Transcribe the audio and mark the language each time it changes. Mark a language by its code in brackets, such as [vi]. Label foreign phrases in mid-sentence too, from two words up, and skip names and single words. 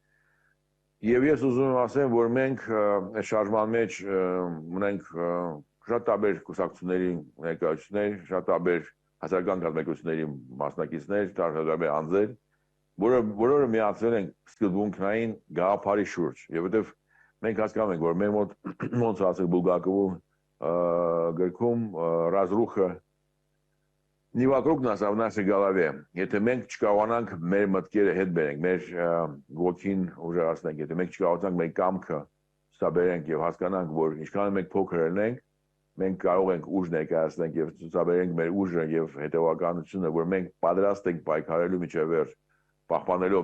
[hy] Եվ ես ուզում եմ ասեմ, որ մենք այս շարժման մեջ ունենք շատ տարբեր կուսակցությունների ներկայացուցիչներ, շատ տարբեր հասարակական կազմակերպությունների մասնակիցներ, տարբեր անձեր, բոլորը միացել են սկզբունքային գաղափարի շուրջ, եւ որովհետեւ մենք հասկանում ենք, որ մեր մոտ ոնց ասել Բուլգակովի գրքում [ru] «Разруха не вокруг нас, а в нашей голове». [hy] Եթե մենք չկարողանանք մեր մտքերը հետ բերենք, մեր ոգին ուժեղացնենք, եթե մենք չկարողանանք մեր կամքը ցուցաբերենք եւ հասկանանք, որ ինչքան մենք փոքր ենք, մենք կարող ենք ուժ ներկայացնենք եւ ցուցաբերենք մեր ուժը եւ հետեւականությունը, որ մենք պատրաստ ենք պայքարելու միջև վերջ, պահպանելով